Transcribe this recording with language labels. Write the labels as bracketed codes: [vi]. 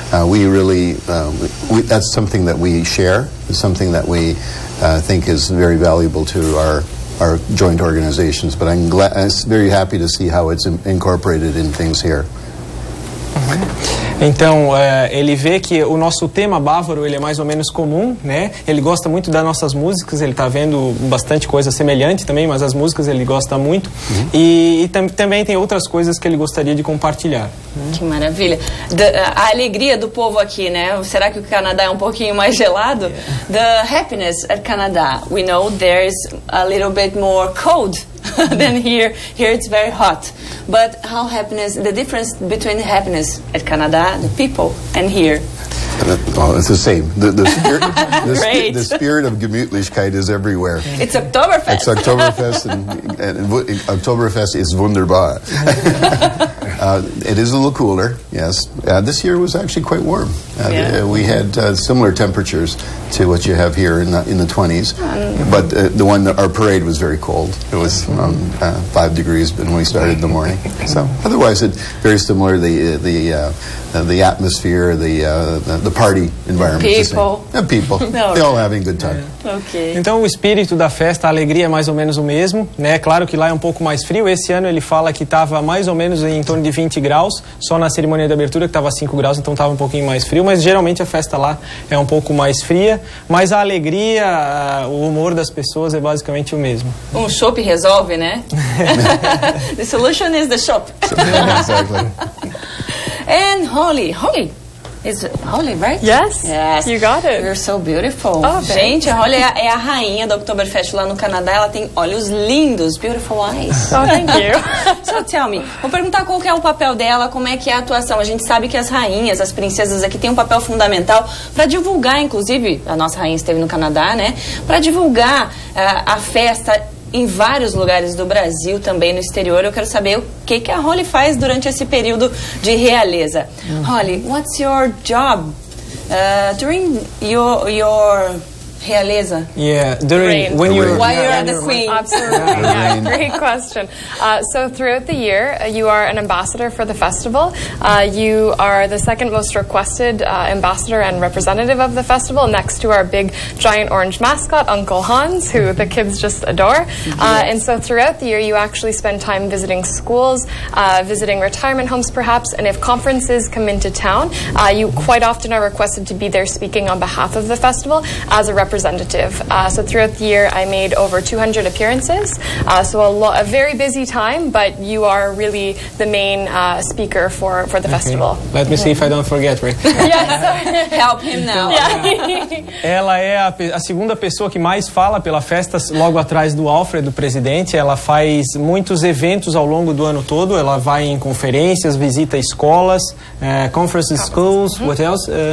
[en] We really that's something that we share. It's something that we think is very valuable to our joint organizations, but I'm very happy to see how it's incorporated in things here. [pt] Então, ele vê que o nosso tema bávaro ele é mais ou menos comum, né? Ele gosta muito das nossas músicas, ele está vendo bastante coisa semelhante também, mas as músicas ele gosta muito. E também tem outras coisas que ele gostaria de compartilhar. Que maravilha. A alegria do povo aqui, né? Será que o Canadá é um pouquinho mais gelado? [en] The happiness at Canada. We know there's a little bit more cold. than here. Here it's very hot. But how happiness, the difference between happiness at Canada, the people, and here? Well, it's the same. The spirit of Gemütlichkeit is everywhere. It's Oktoberfest. It's Oktoberfest, and Oktoberfest is wunderbar. It is a little cooler, yes. This year was actually quite warm. We had similar temperatures to what you have here in the 20s. But our parade was very cold. It was 5 degrees when we started in the morning. So otherwise, it's very similar. The atmosphere, the party environment. People. They're all having a good time. Okay. [pt] Então o espírito da festa, a alegria é mais ou menos o mesmo, né? Claro que lá é um pouco mais frio. Esse ano ele fala que estava mais ou menos em torno de 20 graus, só na cerimônia de abertura que estava 5 graus, então estava um pouquinho mais frio, mas geralmente a festa lá é um pouco mais fria, mas a alegria, o humor das pessoas é basicamente o mesmo. Um chopp resolve, né? [en] The solution is the shop. Exactly. And Holly. Is it Holly, right? Yes, you got it. You're so beautiful. Oh, [pt] gente, a Holly é a rainha do Oktoberfest lá no Canadá. Ela tem olhos lindos, [en] beautiful eyes. Oh, thank you. So tell me, [pt] vou perguntar qual que é o papel dela, como é que é a atuação. A gente sabe que as rainhas, as princesas aqui têm um papel fundamental para divulgar, inclusive, a nossa rainha esteve no Canadá, né? Para divulgar a festa em vários lugares do Brasil, também no exterior. Eu quero saber o que a Holly faz durante esse período de realeza. [en] Holly, what's your job during your realeza? Yeah, during when you're while you're the queen. Absolutely, yeah, great question. So throughout the year, you are an ambassador for the festival. You are the second most requested ambassador and representative of the festival, next to our big giant orange mascot, Uncle Hans, who the kids just adore. And so throughout the year, you actually spend time visiting schools, visiting retirement homes perhaps, and if conferences come into town, you quite often are requested to be there speaking on behalf of the festival as a representative. So throughout the year, I made over 200 appearances. So a very busy time, but you are really the main speaker for the festival. Let me see if I don't forget, Ray. Yes, help him now. [pt] Ela é a segunda pessoa que mais fala pela festa, logo atrás do Alfred, do presidente. Ela faz muitos eventos ao longo do ano todo. Ela vai em conferências, visita escolas, [en] conferences, schools, what else?